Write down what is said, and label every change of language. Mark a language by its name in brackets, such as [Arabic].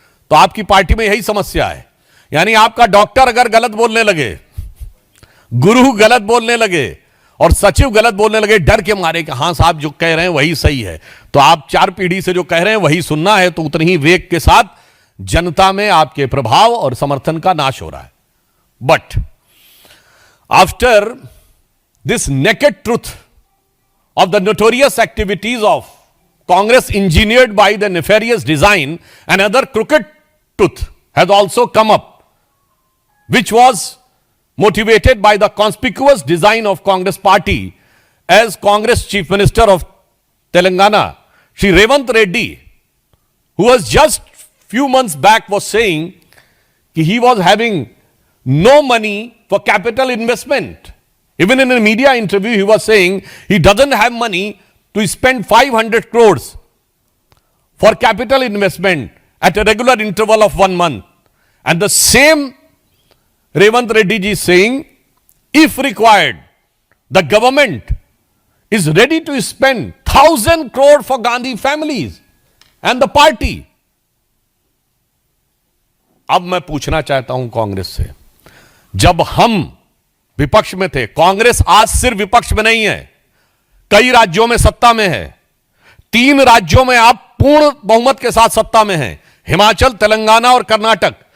[Hindi] तो आपकी पार्टी में यही समस्या है, यानी आपका डॉक्टर अगर गलत बोलने लगे, गुरु गलत बोलने लगे और सचिव गलत बोलने लगे डर के मारे कि हां साहब जो कह रहे हैं वही सही है, तो आप 4 पीढ़ी से जो कह रहे हैं वही सुनना है, तो उतनी ही वेग के साथ जनता में आपके प्रभाव और समर्थन का नाश हो रहा है। [English] But after this naked truth of the notorious activities of Congress engineered by the nefarious design, another crooked truth has also come up, which was motivated by the conspicuous design of Congress party as Congress Chief Minister of Telangana, Shri Revanth Reddy, who was just few months back was saying that he was having no money for capital investment. Even in a media interview, he was saying he doesn't have money to spend 500 crores for capital investment at a regular interval of 1 month. And the same Revanth Reddy ji is saying, if required, the government is ready to spend 1,000 crore for Gandhi families and the party. [Hindi] अब मैं पूछना चाहता हूं कांग्रेस से, जब हम विपक्ष में थे, कांग्रेस आज सिर्फ विपक्ष में नहीं है, कई राज्यों में सत्ता में है। 3 राज्यों में आप पूर्ण बहुमत के साथ सत्ता में हैं, हिमाचल, तेलंगाना और कर्नाटक।